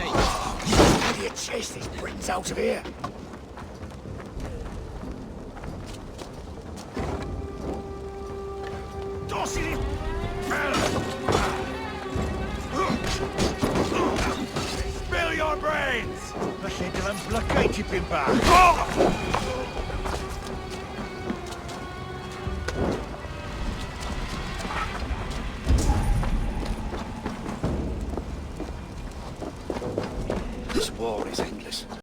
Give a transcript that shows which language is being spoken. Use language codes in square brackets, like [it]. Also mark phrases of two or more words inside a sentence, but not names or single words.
[en] How do you chase these Britons out of here? Spill your brains! [cy] Felly dylen blygau tipyn bach. [en] This war is endless.